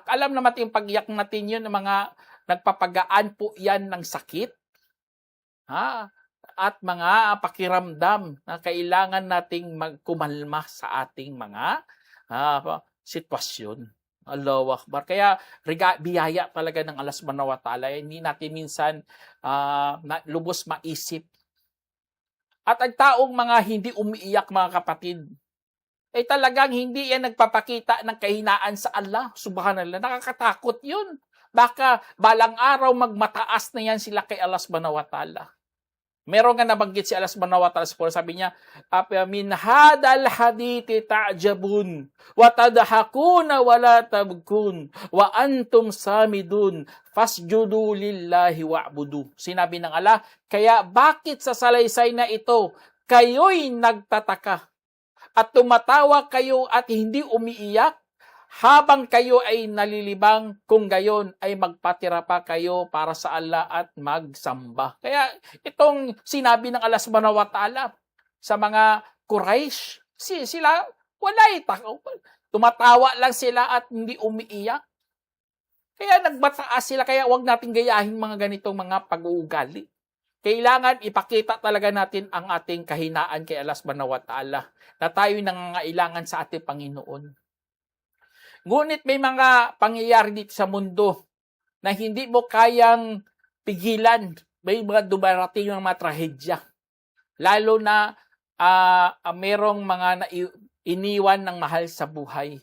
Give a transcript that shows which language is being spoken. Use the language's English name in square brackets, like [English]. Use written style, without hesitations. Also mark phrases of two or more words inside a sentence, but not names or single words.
[Filipino] Alam naman yung pag-iyak natin yun, mga nagpapagaan po yan ng sakit. At mga pakiramdam na kailangan nating magkumalma sa ating mga sitwasyon. [Arabic] الله أكبر. [Filipino] Kaya biyaya talaga ng Allah [Arabic] سبحانه وتعالى. [Filipino] Hindi natin minsan lubos maisip. At ang taong mga hindi umiiyak, mga kapatid, ay talagang hindi yan nagpapakita ng kahinaan sa Allah. Subhanallah. Nakakatakot yun. Baka balang araw magmataas na yan sila kay Allah [Arabic] سبحانه وتعالى. [Filipino] Meron nga nabanggit si Allah [Arabic] سبحانه وتعالى, [Filipino] sabi niya, [Arabic] من هذا الحديث تعجبون، وتضحكون ولا تبكون، وأنتم سامدون، فاسجدوا لله واعبدوا. [Filipino] Sinabi ng Allah, kaya bakit sa salaysay na ito, kayo'y nagtataka, at tumatawa kayo at hindi umiiyak, habang kayo ay nalilibang, kung gayon ay magpatira pa kayo para sa Allah at magsamba. Kaya itong sinabi ng Allah [Arabic] سبحانه وتعالى [Filipino] sa mga Quraysh, sila walay tumatawa lang sila at hindi umiiyak. Kaya nagbataas sila, kaya wag nating gayahin mga ganitong mga pag-uugali. Kailangan ipakita talaga natin ang ating kahinaan kay Allah [Arabic] سبحانه وتعالى, [Filipino] na tayo'y nangangailangan sa ating Panginoon. Ngunit may mga pangyayari dito sa mundo na hindi mo kayang pigilan. May mga dumarating ng mga trahedya. Lalo na merong mga iniwan ng mahal sa buhay.